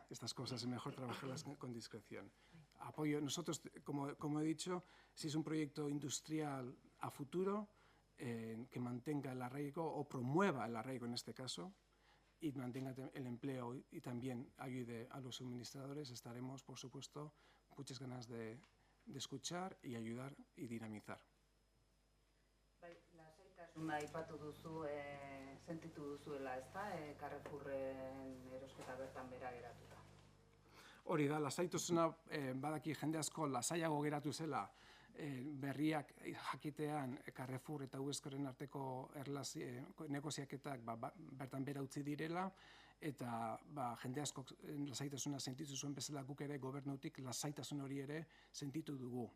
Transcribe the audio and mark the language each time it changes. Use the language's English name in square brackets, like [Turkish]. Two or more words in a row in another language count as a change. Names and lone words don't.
[Spanish] Estas cosas es mejor trabajarlas con discreción. Apoyo, nosotros, como he dicho, si es un proyecto industrial a futuro, que mantenga el arraigo o promueva el arraigo en este caso y mantenga el empleo y también ayude a los suministradores, estaremos, por supuesto, muchas ganas de escuchar y ayudar y dinamizar. [Basque] Lasaitasuna aipatu duzu, sentitu duzuela, ezta? Carrefourren erosketa bertan bera geratuta. Hori da, lasaitasuna badaki jende asko lasaiago geratu zela berriak jakitean Carrefour eta Uescoren arteko negoziaketak bertan bera utzi direla, eta jende asko lasaitasuna sentitu zuen bezala guk ere gobernutik lasaitasun hori ere sentitu dugu.